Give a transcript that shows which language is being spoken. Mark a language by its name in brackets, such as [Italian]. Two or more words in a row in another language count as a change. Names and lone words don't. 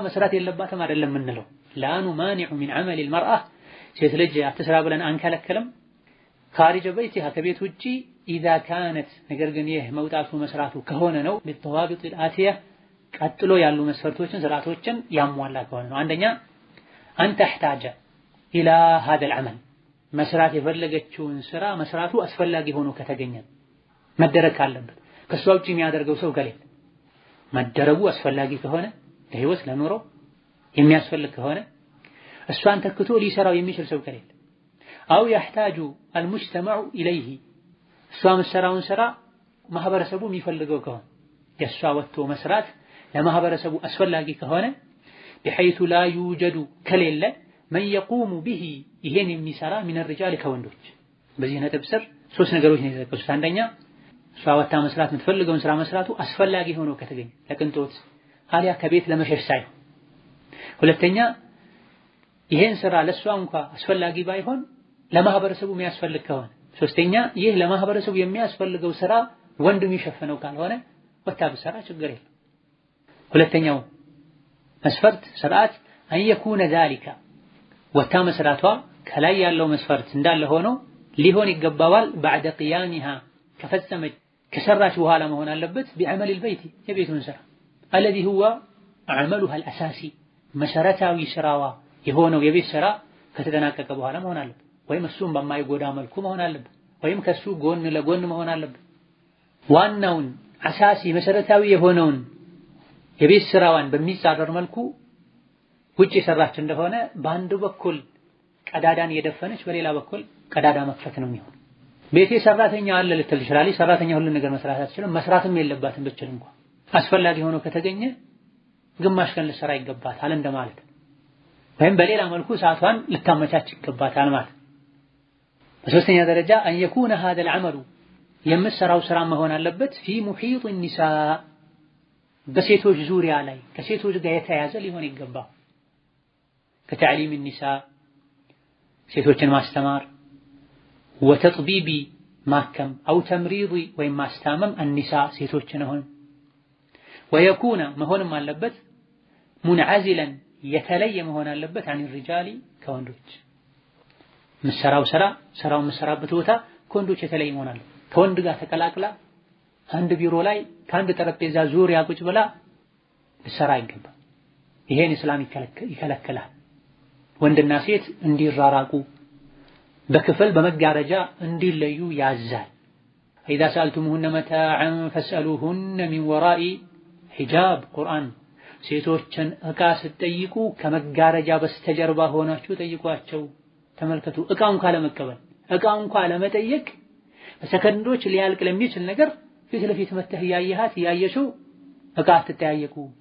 [Amharic] መስራት የለባትም አይደለም የምንለው። [Arabic] لا نمانع من عمل المرأة [Amharic] ሴት ልጅ አትስራ ብለን አንከለክልም። [Arabic] خارج بيتها [Amharic] ከቤት ውጪ [Arabic] إذا كانت [Amharic] ነገር ግን ይህ መውጣቱ መስራቱ ከሆነ ነው [Arabic] بضوابط الآتية [Amharic] ቀጥሎ ያሉ መስፈርቶችን ስርዓቶችን ያሟላ ከሆነ ነው። አንደኛ [Arabic] أن تحتاج إلى هذا العمل [Amharic] መስራት የፈለገችውን ስራ መስራቱ አስፈላጊ ሆኖ ከተገኘ መደረግ ካለበት ከሷ ውጪ የሚያደርገው ሰው ከሌለ መደረጉ አስፈላጊ ከሆነ ለህይወት ለኑሮ የሚያስፈልግ ከሆነ እሷን ተክቶ ሊሰራው የሚችል ሰው ከሌለ [Arabic] أو يحتاج المجتمع اليه [Amharic] እሷ መስራውን ስራ ማህበረሰቡ የሚፈልገው ከሆነ የሷ ወጥቶ መስራት ለማህበረሰቡ አስፈላጊ ከሆነ [Arabic] بحيث لا يوجد [Amharic] ከሌለ [Arabic] من يقوم به [Amharic] ይሄን የሚሰራ [Arabic] من الرجال [Amharic] ከወንዶች በዚህ ነጥብ ስር ሶስት ነገሮች ነው የተጠቀሱት። አንደኛ እሷ ወጥታ መስራት የምትፈልገውን ስራ መስራቱ አስፈላጊ ሆኖ ከተገኘ ለቅንጦት አሊያ ከቤት ለመሸሽ ሳይሆን፣ ሁለተኛ ይሄን ስራ ለሷ እንኳን አስፈላጊ ባይሆን ለማህበረሰቡ የሚያስፈልግ ከሆነ፣ ሶስተኛ ይህ ለማህበረሰቡ የሚያስፈልገው ስራ ወንድ የሚሸፈነው ካልሆነ ወጥታ ብትሰራ ችግር የለም። ሁለተኛው መስፈርት ስርዓት [Arabic] أن يكون ذلك [Amharic] ወጥታ መስራቷ ከላይ ያለው መስፈርት እንዳለ ሆኖ ሊሆን ይገባዋል [Arabic] بعد قيامها [Amharic] ከፈጸመች ከሰራች በኋላ መሆን አለበት [Arabic] بعمل البيت [Amharic] የቤቱን ስራ [Arabic] الذي هو عملها الأساسي [Amharic] መሰረታዊ ስራዋ የሆነው የቤት ስራ ከተጠናቀቀ በኋላ መሆን አለበት። ወይም እሱም በማይጎዳ መልኩ መሆን አለበት፣ ወይም ከሱ ጎን ለጎን መሆን አለበት። ዋናውን አሳሲ መሰረታዊ የሆነውን የቤት ስራዋን በሚጻረር መልኩ ውጪ ሰራች እንደሆነ በአንድ በኩል ቀዳዳን የደፈነች በሌላ በኩል ቀዳዳ መክፈት ነው የሚሆነው። ቤቴ ሰራተኛ አለ ልትል ትችላለች። ሰራተኛ ሁሉ ነገር መስራት አትችልም፣ መስራትም የለባትም ብትል እንኳን አስፈላጊ ሆኖ ከተገኘ ግማሽ ቀን ልትሰራ ይገባታል እንደማለት፣ ወይም በሌላ መልኩ ሰዓቷን ልታመቻች ይገባታል ማለት። በሶስተኛ ደረጃ [Arabic] أن يكون هذا العمل [Amharic] የምትሰራው ስራ መሆን አለበት [Arabic] في محيط النساء [Amharic] በሴቶች ዙሪያ ላይ ከሴቶች ጋር የተያያዘ ሊሆን ይገባል። [Arabic] كتعليم النساء [Amharic] ሴቶችን ማስተማር وتطبيب ማከም [Arabic] أو تمريض [Amharic] ወይም ማስታመም النساء ሴቶችን ሆነ ويكون መሆንም አለበት منعزلا የተለየ መሆን አለበት [Arabic] عن الرجال [Amharic] ከወንዶች ምሰራው ስራው ምሰራበት ቦታ ከወንዶች የተለየ መሆን አለበት። ከወንድ ጋር ተቀላቅላ አንድ ቢሮ ላይ ከአንድ ጠረጴዛ ዙሪያ ቁጭ ብላ ልትሰራ አይገባም። ይሄን እስላም ይከለክላል። ወንድና ሴት እንዲራራቁ በክፍል በመጋረጃ እንዲለዩ ያዛል። [Arabic] إذا سألتموهن متاعا فاسألوهن من وراء حجاب [Amharic] ቁርአን ሴቶችን እቃ ስትጠይቁ ከመጋረጃ በስተጀርባ ሆናችሁ ጠይቋቸው። ተመልከቱ፣ እቃውን ካለመቀበል እቃውን ካለመጠየቅ በሰከንዶች ሊያልቅ ለሚችል ነገር ፊት ለፊት መተህ ያያሃት ያየሽው እቃ አትጠያየቁ፣